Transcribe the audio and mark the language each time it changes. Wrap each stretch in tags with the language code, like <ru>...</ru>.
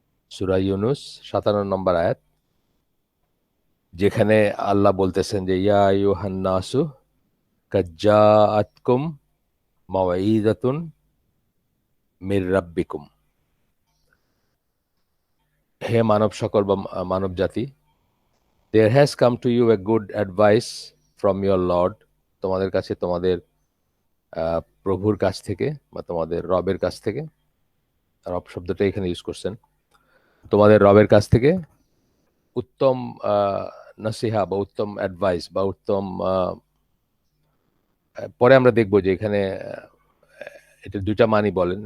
<bn>সূরা ইউনুস 57 নম্বর আয়াত, যেখানে আল্লাহ বলতেছেন যে</bn> <ar>ইয়া আইয়ুহান নাসু কাদ জাআতকুম মাওঈদাতুন মির রাব্বিকুম।</ar> <bn>হে মানব সকল বা মানব জাতি,</bn> <en>there has come to you a good advice from your Lord।</en> <bn>তোমাদের কাছে তোমাদের প্রভুর কাছ থেকে বা তোমাদের রবের কাছ থেকে, রব শব্দটা এখানে ইউজ করছেন, তোমাদের রবের কাছ থেকে উত্তম নসিহা বা উত্তম অ্যাডভাইস বা উত্তম, পরে আমরা দেখব যে এখানে এটা দুইটা মানি বলেন।</bn>